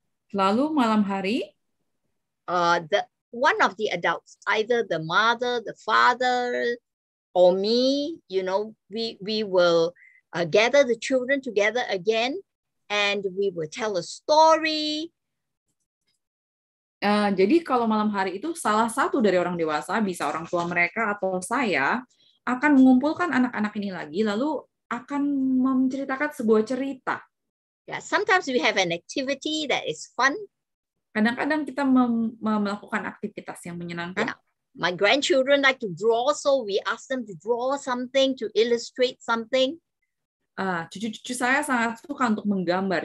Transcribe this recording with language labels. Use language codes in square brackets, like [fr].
[id] lalu malam hari, [en] one of the adults, either the mother, the father, or me, we will gather the children together again, and we will tell a story. [id] Jadi kalau malam hari itu salah satu dari orang dewasa, bisa orang tua mereka atau saya, akan mengumpulkan anak-anak ini lagi, lalu akan menceritakan sebuah cerita. [en] Yeah, sometimes we have an activity that is fun. [id] Kadang-kadang kita melakukan aktivitas yang menyenangkan. Yeah. [en] My grandchildren like to draw, so we ask them to draw something, to illustrate something. [id] Cucu-cucu saya sangat suka untuk menggambar.